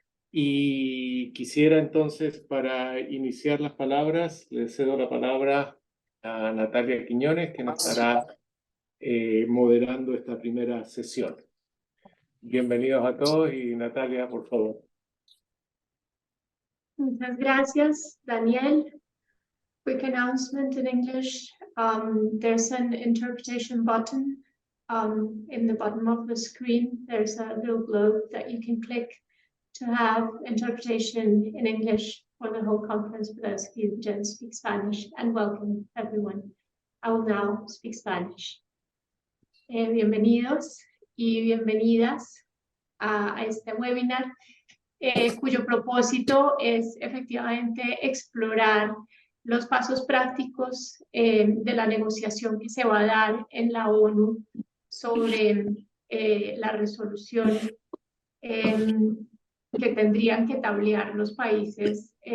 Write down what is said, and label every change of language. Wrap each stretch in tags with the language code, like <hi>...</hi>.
<es>Y quisiera entonces, para iniciar las palabras, le cedo la palabra a Natalia Quiñones, que nos estará moderando esta primera sesión. Bienvenidos a todos y Natalia, por favor. Muchas gracias, Daniel.</es> <en>Quick announcement in English. There's an interpretation button in the bottom of the screen. There's a little globe that you can click to have interpretation in English for the whole conference for those of you who don't speak Spanish, and welcome everyone. I will now speak Spanish.</en> <es>Bienvenidos y bienvenidas a este webinar, cuyo propósito es efectivamente explorar los pasos prácticos de la negociación que se va a dar en la ONU sobre la resolución que tendrían que tablear los países</es>